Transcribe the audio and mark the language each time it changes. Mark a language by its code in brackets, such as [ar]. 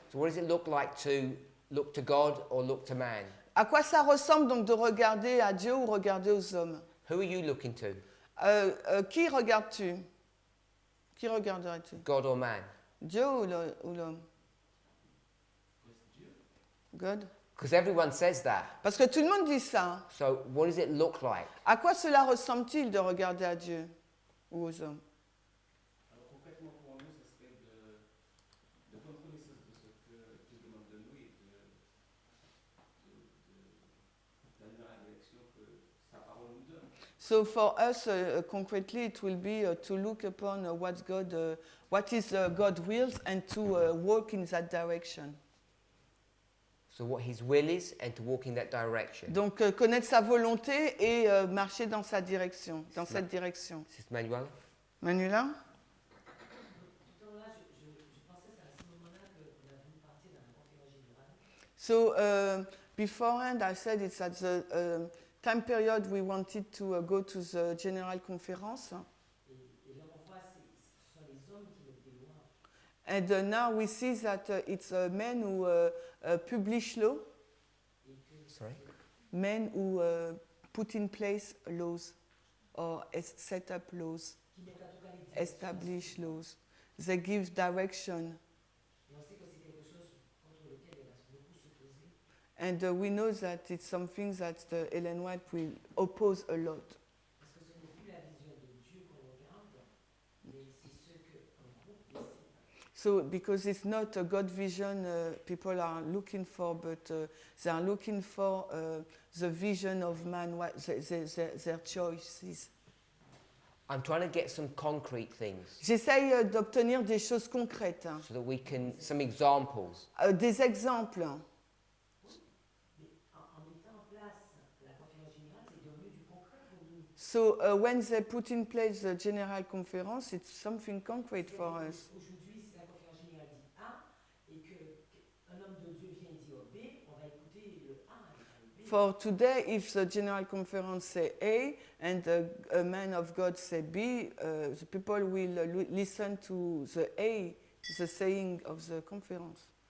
[en] So what does it look like to look to God or look to man? [fr] À quoi ça ressemble donc de regarder à Dieu ou regarder aux hommes? [en] Who are you looking to? [fr] Qui regardes-tu? Qui regarderais-tu? [en] God or man? [fr] Dieu ou l'homme? [en] God? Because everyone says that. [fr] Parce que tout le monde dit ça. [en] So what does it look like? [fr] À quoi cela ressemble-t-il de regarder à Dieu ou aux hommes? Alors concrètement pour nous, ce serait de prendre connaissance de ce que Dieu demande de nous et d'aller dans la direction que sa parole nous donne. [en] So for us, concretely, it will be to look upon what is God's will and to walk in that direction. So what his will is and to walk in that direction. [fr] Donc connaître sa volonté et marcher dans sa direction, dans cette direction. [en] Sister Manuel? Manuela? [fr] Donc là, je pensais à ce moment-là qu'on avait une partie d'un conférence générale. [en] So beforehand, I said it's at the time period we wanted to go to the general conference. [fr] Et là, on voit, ce sont les hommes qui mettent des lois. [en] And now we see that it's men who publish law. [fr] Et que [en] Sorry? Men who put in place laws or set up laws, [fr] Qui mettent en tout cas les directions. [en] establish laws. They give direction. [fr] Et on sait que c'est quelque chose contre lequel elle va beaucoup s'opposer. [en] And we know that it's something that Ellen White will oppose a lot. [fr] Parce que ce n'est plus la vision de Dieu qu'on regarde, mais c'est ce qu'un groupe essaie. [en] So, because it's not a God vision people are looking for, but they are looking for the vision of man, their choices. I'm trying to get some concrete things [fr] J'essaye d'obtenir des choses concrètes, hein. [en] so that we can, some examples. [fr] Des exemples. Mais en mettant en place la conférence générale, c'est devenu du concret pour nous. [en] So when they put in place the general conference, it's something concrete for us. [fr] Aujourd'hui, si la conférence générale dit A et qu'un homme de Dieu vient et dit B, on va écouter le A et pas le B. [en] For today, if the general conference say A and a man of God say B, the people will listen to the A, the saying of the conference.